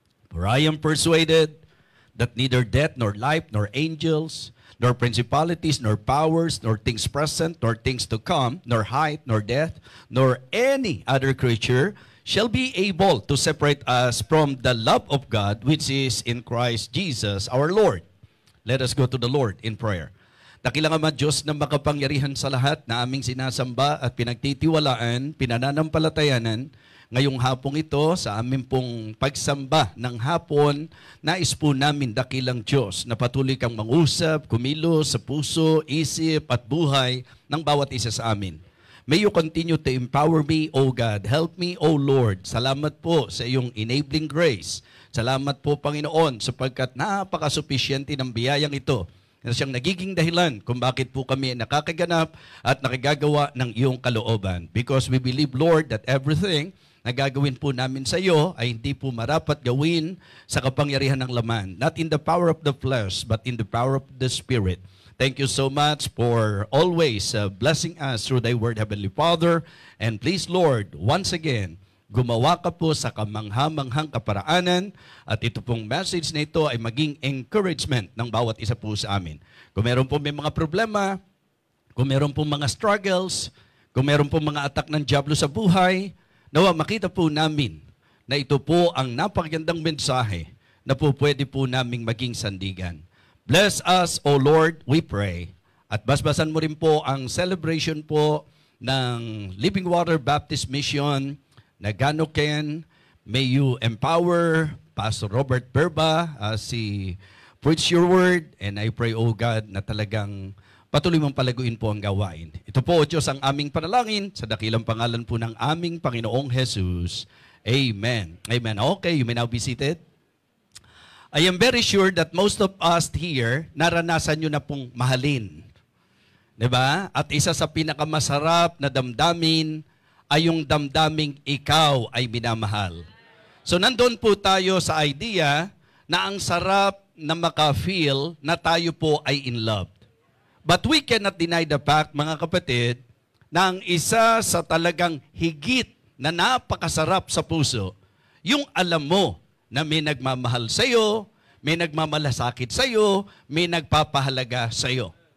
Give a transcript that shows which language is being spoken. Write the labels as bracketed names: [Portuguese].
[English] For I am persuaded that neither death, nor life, nor angels, nor principalities, nor powers, nor things present, nor things to come, nor height, nor depth, nor any other creature shall be able to separate us from the love of God which is in Christ Jesus our Lord. Let us go to the Lord in prayer. [Filipino] Dakilang Ama Diyos na makapangyarihan sa lahat na aming sinasamba at pinagtitiwalaan, pinananampalatayanan, ngayong hapong ito, sa aming pong pagsamba ng hapon, nais po namin dakilang Diyos na patuloy kang mangusap, kumilos sa puso, isip at buhay ng bawat isa sa amin. [English] May you continue to empower me, O God. Help me, O Lord. [Filipino] Salamat po sa iyong [English] enabling grace. [Filipino] Salamat po, Panginoon, sapagkat napakasupisyente ng biyayang ito na siyang nagiging dahilan kung bakit po kami nakakaganap at nakagagawa ng iyong kalooban. [English] Because we believe, Lord, that everything [Filipino] na gagawin po namin sa iyo ay hindi po marapat gawin sa kapangyarihan ng laman. [English] Not in the power of the flesh, but in the power of the Spirit. Thank you so much for always blessing us through thy word, Heavenly Father. And please, Lord, once again, [Filipino] gumawa ka po sa kamangha-manghang kaparaanan at ito pong message na ito ay maging encouragement ng bawat isa po sa amin. Kung meron po may mga problema, kung meron po mga struggles, kung meron po mga attack ng diablo sa buhay, nawa makita po namin na ito po ang napakagandang mensahe na po pwede po naming maging sandigan. [English] Bless us, O Lord, we pray. [Filipino] At basbasan mo rin po ang celebration po ng Living Water Baptist Mission Nagano Ken. [English] May you empower Pastor Robert Berba as he preach your word. And I pray, O God, [Filipino] na talagang patuloy mong palaguin po ang gawain. Ito po, O Diyos, ang aming panalangin sa dakilang pangalan po ng aming Panginoong Jesus. [English] Amen. Amen. Okay, you may now be seated. I am very sure that most of us here, [Filipino] naranasan nyo na pong mahalin. Diba? At isa sa pinakamasarap na damdamin ay yung damdaming ikaw ay minamahal. So nandun po tayo sa idea na ang sarap na maka-feel na tayo po ay in love. [English] But we cannot deny the fact, [Filipino] mga kapatid, na ang isa sa talagang higit na napakasarap sa puso, yung alam mo na may nagmamahal sa'yo, may nagmamalasakit sa'yo, may nagpapahalaga sa'yo.